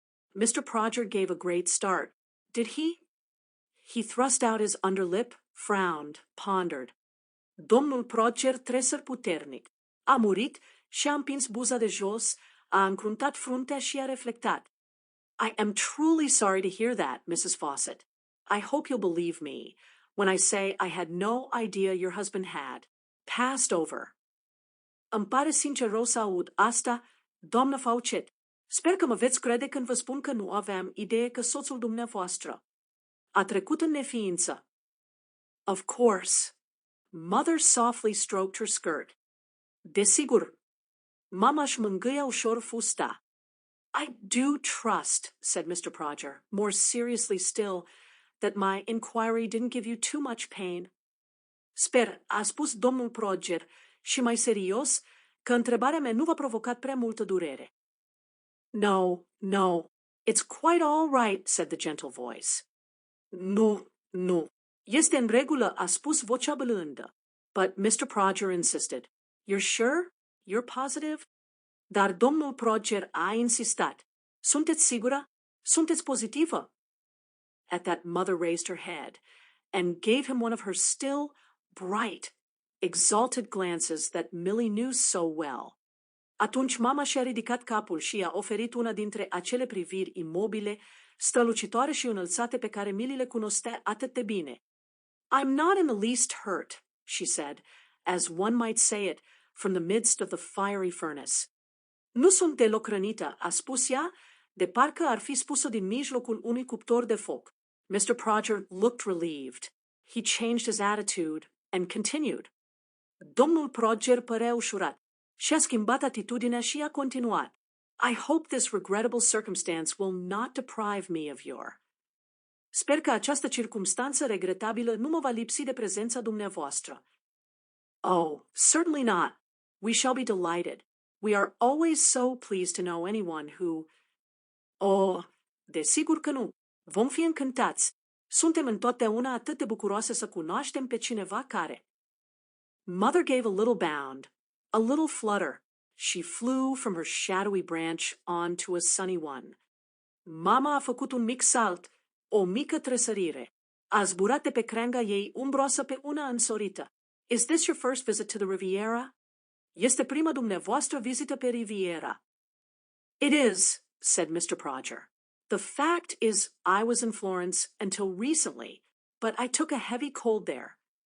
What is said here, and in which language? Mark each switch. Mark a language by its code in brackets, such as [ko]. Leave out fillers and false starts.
[en] Mr. Prodger gave a great start. Did he? He thrust out his underlip, frowned, pondered. [ro] Domnul Prodger tresăr puternic. A murit și a împins buza de jos, a încruntat fruntea și a reflectat. [en] I am truly sorry to hear that, Mrs. Fawcett. I hope you'll believe me when I say I had no idea your husband had passed over. [ro] Îmi pare sincer rău să aud asta, doamnă Fawcett. Sper că mă veți crede când vă spun că nu aveam idee că soțul dumneavoastră a trecut în neființă. [en] Of course. Mother softly stroked her skirt. [ro] Desigur. Mama își mângâia ușor fusta. [en] I do trust, said Mr. Prodger, more seriously still, that my inquiry didn't give you too much pain. [ro] Sper, a spus domnul Prodger, și mai serios, că întrebarea mea nu v-a provocat prea multă durere. [en] No, no, it's quite all right, said the gentle voice. [ro] Nu. Este în regulă, a spus vocea blândă. [en] But Mr. Prodger insisted. You're sure? You're positive? [ro] Dar domnul Prodger a insistat. Sunteți sigură? Sunteți pozitivă? [en] At that, Mother raised her head and gave him one of her still, bright, exalted glances that Millie knew so well. [ro] Atunci mama și-a ridicat capul și i-a oferit una dintre acele priviri imobile, strălucitoare și înălțate pe care Millie le cunoștea atât de bine. [en] I'm not in the least hurt, she said, as one might say it, from the midst of the fiery furnace. [ro] Nu sunt deloc rănită, a spus ea, de parcă ar fi spus-o din mijlocul unui cuptor de foc. [en] Mr. Prodger looked relieved. He changed his attitude and continued. [ro] Domnul Prodger părea ușurat. Și-a schimbat atitudinea și a continuat. [en] I hope this regrettable circumstance will not deprive me of your. [ro] Sper că această circumstanță regretabilă nu mă va lipsi de prezența dumneavoastră. [en] Oh, certainly not. We shall be delighted. We are always so pleased to know anyone who... [ro] Oh, desigur că nu. Vom fi încântați. Suntem întotdeauna atât de bucuroase să cunoaștem pe cineva care... [en] Mother gave a little bound, a little flutter. She flew from her shadowy branch onto a sunny one. [ro] Mama a făcut un mic salt, o mică tresărire. A zburat de pe creanga ei umbroasă pe una însorită. [en] Is this your first visit to the Riviera? [ro] Este prima dumneavoastră vizită pe Riviera. [en] It is, said Mr. Prodger. The fact is I was in Florence until recently, but I took a heavy cold there.